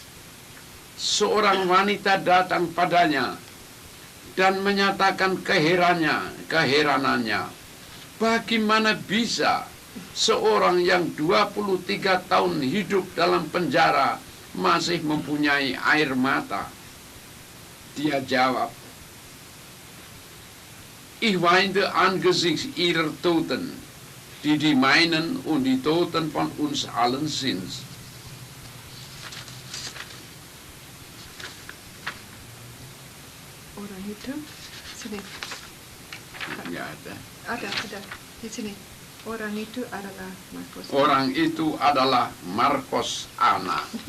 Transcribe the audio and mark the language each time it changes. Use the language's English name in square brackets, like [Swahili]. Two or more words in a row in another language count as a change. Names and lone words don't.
[Indonesian] Seorang wanita datang padanya dan menyatakan keheranannya. Bagaimana bisa seorang yang 23 tahun hidup dalam penjara masih mempunyai air mata? Dia jawab, [German] "Ich weinte angesichts ihrer Toten, die meinen und die Toten von uns allen sind." [Indonesian] Orang itu, sini. Nggak ada. Ada. Di sini. Orang itu adalah Markus. Orang itu adalah Markus Ana.